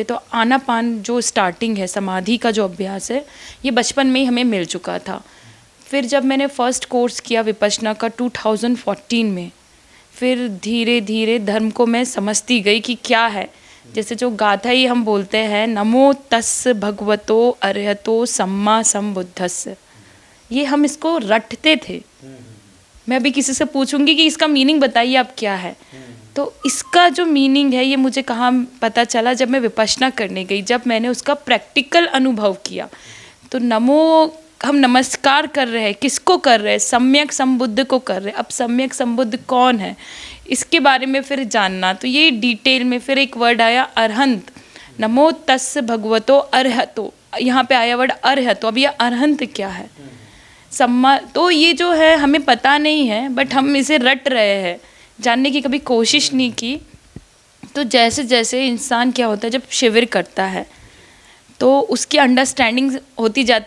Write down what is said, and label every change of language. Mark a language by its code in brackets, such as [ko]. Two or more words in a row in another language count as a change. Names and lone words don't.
[hi] तो आनापान जो स्टार्टिंग है, समाधि का जो अभ्यास है, ये बचपन में ही हमें मिल चुका था। फिर जब मैंने [en] first course [hi] किया विपश्यना का 2014 में, फिर धीरे धीरे धर्म को मैं समझती गई कि क्या है। जैसे जो गाथा ही हम बोलते हैं, [pi] नमो तस् भगवतो अरहतो सम्मा सम्बुद्धस्स, [hi] ये हम इसको रटते थे। मैं अभी किसी से पूछूंगी कि इसका मीनिंग बताइए आप क्या है, तो इसका जो मीनिंग है ये मुझे कहाँ पता चला, जब मैं विपश्यना करने गई, जब मैंने उसका प्रैक्टिकल अनुभव किया। तो नमो, हम नमस्कार कर रहे हैं, किसको कर रहे हैं, सम्यक संबुद्ध को कर रहे हैं। अब सम्यक संबुद्ध कौन है, इसके बारे में फिर जानना, तो ये डिटेल में फिर एक वर्ड आया अरहंत, [pi] नमो तस् भगवतो अरहतो, [hi] यहाँ पे आया वर्ड अरहतो। अब ये अरहंत क्या है, सम्मा, तो ये जो है हमें पता नहीं है, बट हम इसे रट रहे हैं, जानने की कभी कोशिश नहीं की। तो जैसे जैसे इंसान क्या होता है, जब शिविर करता है तो उसकी अंडरस्टैंडिंग होती जाती।